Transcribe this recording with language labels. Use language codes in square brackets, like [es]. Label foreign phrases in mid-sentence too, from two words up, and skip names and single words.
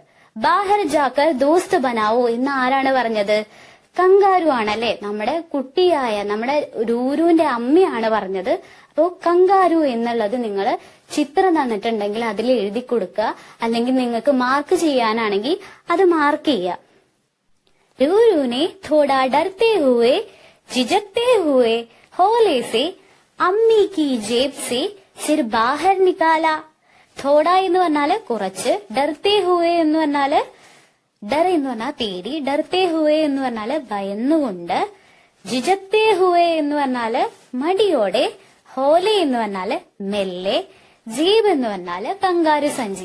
[hi] बाहर जाकर दोस्त बनाओ [ml] എന്ന് ആരാണ് പറഞ്ഞത്? കങ്കാരു ആണല്ലേ, നമ്മുടെ കുട്ടിയായ നമ്മുടെ രൂരുവിന്റെ അമ്മയാണ് പറഞ്ഞത്. അപ്പോ കങ്കാരു എന്നുള്ളത് നിങ്ങൾ ചിത്രം തന്നിട്ടുണ്ടെങ്കിൽ അതിൽ എഴുതി കൊടുക്കുക, അല്ലെങ്കിൽ നിങ്ങൾക്ക് മാർക്ക് ചെയ്യാനാണെങ്കിൽ അത് മാർക്ക് ചെയ്യുക. [hi] रूरू ने थोड़ा डरते हुए झिझकते हुए हौले से अम्मी की जेब से सिर बाहर निकाला. [ml] थोड़ा എന്ന് പറഞ്ഞാല് കുറച്ച്, [hi] डरते हुए [ml] എന്ന് പറഞ്ഞാല് ഡർ എന്ന് പറഞ്ഞാൽ പേടി, [hi] डरते हुए [ml] എന്ന് പറഞ്ഞാല് ഭയന്നുകൊണ്ട്, [hi] झिझकते हुए [ml] എന്ന് പറഞ്ഞാല് മടിയോടെ, ഹോലെ എന്ന് പറഞ്ഞാല് മെല്ലെ, ജീബ് എന്ന് പറഞ്ഞാല് കങ്കാരു സഞ്ചി.